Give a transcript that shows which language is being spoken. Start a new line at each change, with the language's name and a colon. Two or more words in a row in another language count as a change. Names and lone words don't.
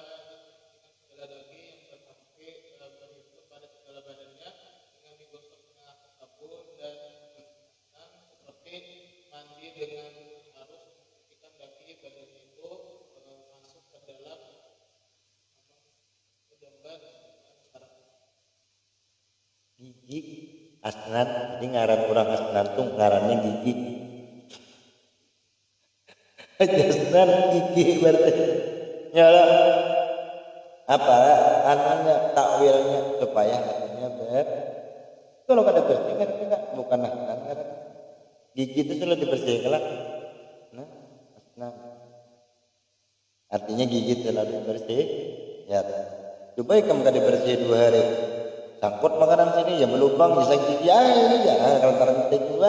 Indonesian: Segala daging yang terpakai berhimpun pada segala badannya dengan digosok dengan sabun dan bersenang seperti mandi dengan harus memastikan daging badannya itu masuk ke dalam jamban sekarang. Gigi asnan, jadi ngaran orang asnan tuh ngarannya gigi. Asnan gigi berarti. Ya lah. Apa anaknya takwilnya supaya hatinya kalau kada bersih kan kita bukan asnan kan. Gigi itu selalu dibersihkan lah. Nah, asnan. Artinya gigi selalu bersih. Ya. Coba kamu kada bersih 2 hari. Sangkut makanan sini ya melubang bisa gigi ya kalau karena juga.